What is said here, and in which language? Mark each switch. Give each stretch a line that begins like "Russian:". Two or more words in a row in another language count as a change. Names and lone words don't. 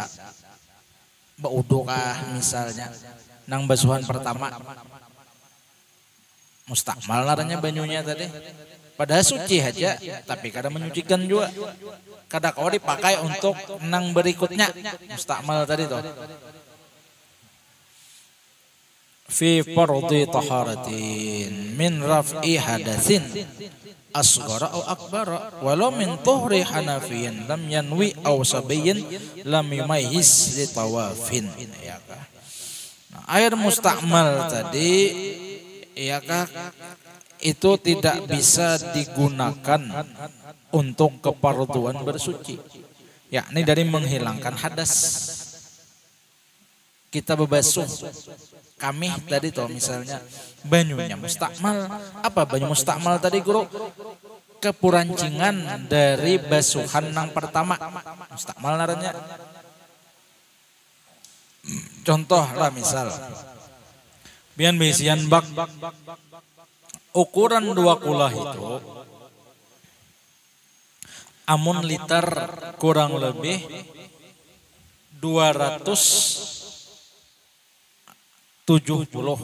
Banjar: Baudo kah misalnya nang basuhan pertama. Mustakmal laranya banyunya tadi. Padahal suci aja, tapi kadang menyucikan juga. Kadang kau dipakai untuk nang berikutnya. Mustakmal tadi tuh.
Arabic: في فرض طهارة من رفع حدث أصغر أو أكبر ولو من طهر حنفي لم ينو أو صبي لم يميز لطواف.
Banjar: Ya kah?
Indonesian: Nah, air mustakmal tadi ya kah, itu tidak bisa digunakan untuk keparduan bersuci, yakni dari menghilangkan hadas.
Banjar: Kita bebasuh kami tadi toh misalnya banyunya mustakmal. Apa banyu mustakmal tadi guru? Kepurancingan dari basuhan yang pertama. Mustakmal naranya. Contoh lah misal bian besian bak ukuran 2 kulah itu amun liter kurang lebih 270.